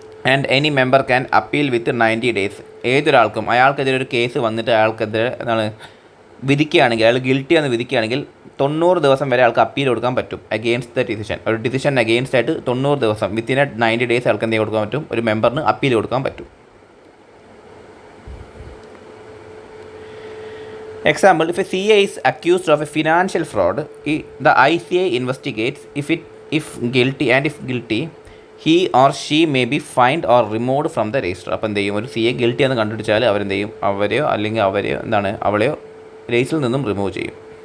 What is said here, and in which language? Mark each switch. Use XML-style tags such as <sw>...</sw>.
<en>And any member can appeal with 90 days.</en> <ml>ഏതൊരാൾക്കും അയാൾക്കെതിരെ ഒരു case വന്നിട്ട് അയാൾക്കെതിരെ എന്താണ് വിധിക്കുകയാണെങ്കിൽ, അയാൾ ഗിൽറ്റിയാണെന്ന് വിധിക്കുകയാണെങ്കിൽ 90 ദിവസം വരെ അയാൾക്ക് അപ്പീൽ കൊടുക്കാൻ പറ്റും</ml> <en>Against the decision.</en> <ml>ഒരു ഡിസിഷൻ അഗെയിൻസ്റ്റ് ആയിട്ട് 90 ദിവസം</ml> <en>within 90 days</en> <ml>അയാൾക്ക് എന്തെങ്കിലും കൊടുക്കാൻ പറ്റും, ഒരു മെമ്പറിന് അപ്പീൽ കൊടുക്കാൻ പറ്റും.</ml> <en>Example, if a CA is accused of a financial fraud, the ICA investigates if guilty, and if guilty, he or she may be fined or removed from the register.</en> <ml>അപ്പോൾ എന്ത് ചെയ്യും, ഒരു CA ഗിൽറ്റി എന്ന് കണ്ടുപിടിച്ചാൽ അവരെന്ത് ചെയ്യും, അവരെയോ അല്ലെങ്കിൽ അവളെയോ രജിസ്റ്ററിൽ നിന്നും റിമൂവ് ചെയ്യും.</ml>